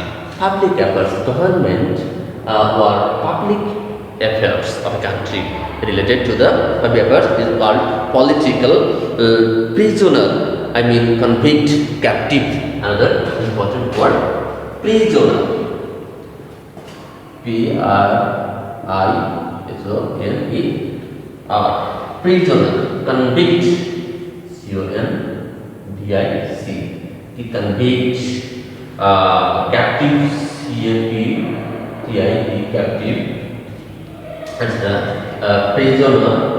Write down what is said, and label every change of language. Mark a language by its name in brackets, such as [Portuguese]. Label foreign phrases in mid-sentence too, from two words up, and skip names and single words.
[English] Public affairs, government or public affairs of a country related to the public affairs is called political. Prisoner, convict, captive. Another important word, prisoner. P-R-I-S-O-N-E-R, prisoner, convict, C-O-N-V-I-C, he convicts, captive, C-A-P-T-I-V, captive, and prisoner